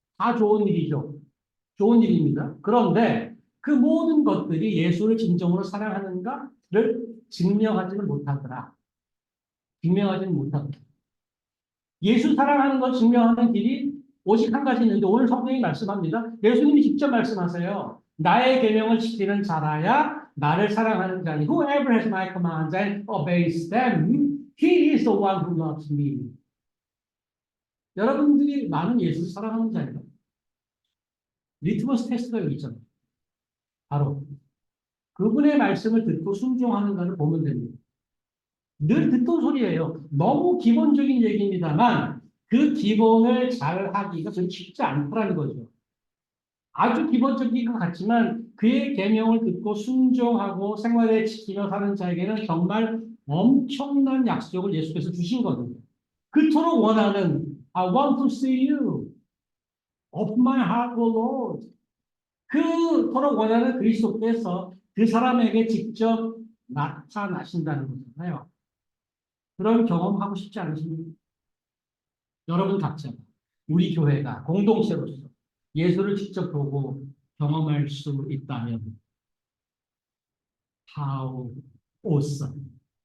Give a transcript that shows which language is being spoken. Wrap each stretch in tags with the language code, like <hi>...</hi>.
<ko>다 좋은 일이죠. 좋은 일입니다. 그런데 그 모든 것들이 예수를 진정으로 사랑하는가를 증명하지는 못하더라. 증명하지는 못하더라. 예수 사랑하는 걸 증명하는 길이 오직 한 가지 있는데 오늘 성경이 말씀합니다. 예수님이 직접 말씀하세요. 나의 계명을 지키는 자라야 나를 사랑하는 자니</ko> <en>whoever has my commands and obeys them, he is the one who loves me.</en> <ko>여러분들이 많은 예수를 사랑하는 자예요. 리트머스 테스트가 여기 있잖아요. 바로 그분의 말씀을 듣고 순종하는가를 보면 됩니다. 늘 듣던 소리예요. 너무 기본적인 얘기입니다만 그 기본을 잘 하기가 좀 쉽지 않더라는 거죠. 아주 기본적인 것 같지만 그의 계명을 듣고 순종하고 생활에 지키며 사는 자에게는 정말 엄청난 약속을 예수께서 주신 거거든요. 그토록 원하는</ko> <en>I want to see you of my heart, O Lord.</en> <ko>그토록 원하는 그리스도께서 그 사람에게 직접 나타나신다는 거잖아요. 그런 경험하고 싶지 않으십니까? 여러분 각자, 우리 교회가 공동체로서 예수를 직접 보고 경험할 수 있다면</ko> <en>how awesome.</en>